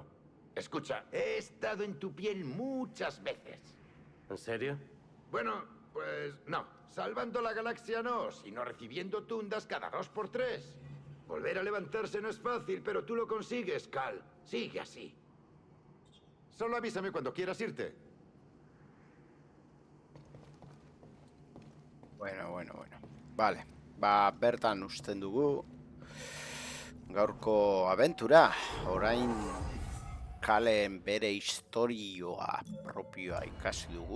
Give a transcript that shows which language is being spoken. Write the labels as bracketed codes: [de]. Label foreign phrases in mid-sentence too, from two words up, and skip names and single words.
[es] Escucha, he estado en tu piel muchas veces. ¿En serio? Bueno, pues no. Salvando la galaxia no, sino recibiendo tundas cada 2 por 3. Volver a levantarse no es fácil, pero tú lo consigues, Cal. Sigue así. Solo avísame cuando quieras irte. Bueno. [eu] Vale, bertan usten dugu gaurko abentura. Orain Kalen bere historioa propioa ikasi dugu.